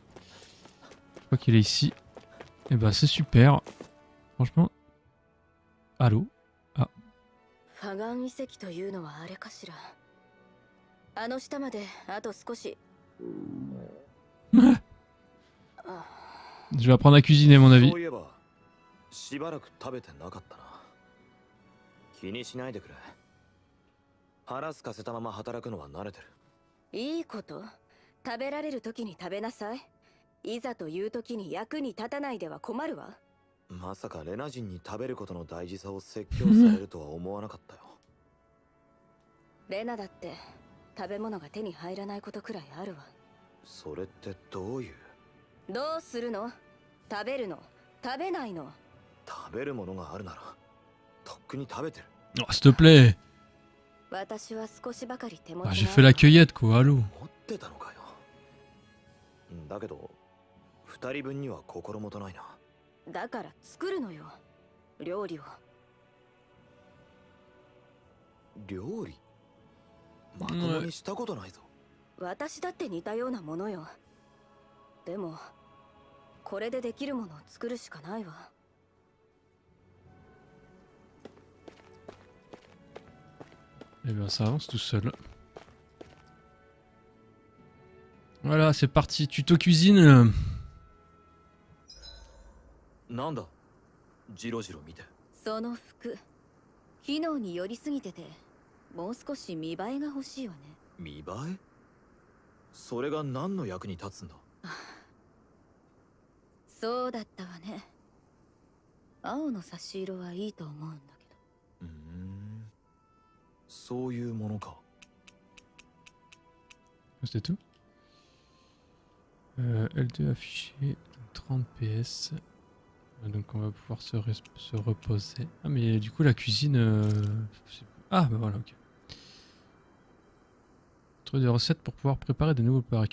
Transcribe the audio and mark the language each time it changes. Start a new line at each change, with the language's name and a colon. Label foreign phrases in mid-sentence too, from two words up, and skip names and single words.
French: Je crois qu'il est ici. Et bah c'est super. Franchement. Allô? Ah. Je vais apprendre à cuisiner à mon avis.
Japanese: しばらく食べてなかったな。気にしないでくれ。腹すかせたまま働くのは慣れてる。いいこと。食べられる時に食べなさい。いざという時に役に立たないでは困るわ。まさかレナ人に食べることの大事さを説教されるとは思わなかったよ。レナだって食べ物が手に入らないことくらいあるわ。それってどういう？どうするの？食べるの？食べないの？食べるものがあるならとっくに食べてる。
French: Oh, s'il te plaît.
Japanese: 私は少しばかり手持ち。
French: Ah, j'ai fait la cueillette quoi, allô.
Japanese: 持ってたのかよ。だけど二人分には心もとないな。だから作るのよ。料理を。料理？まともにしたことないぞ。私だって似たようなものよ。でもこれでできるものを作るしかないわ。
French: Et bien ça avance tout seul. Voilà, c'est parti. Tuto cuisine.
Japanese: なんだ？ジロジロ見て。その服、機能に寄りすぎてて、もう少し見栄えが欲しいわね。見栄え？それが何の役に立つんだ？そうだったわね。青の差し色はいいと思うんだけど。そういうものか。
French: C'était tout. L2 affiché 30 PS. Donc on va pouvoir se reposer. Ah mais du coup la cuisine... Ah bah voilà, ok. Trouver des recettes pour pouvoir préparer de nouveaux plats.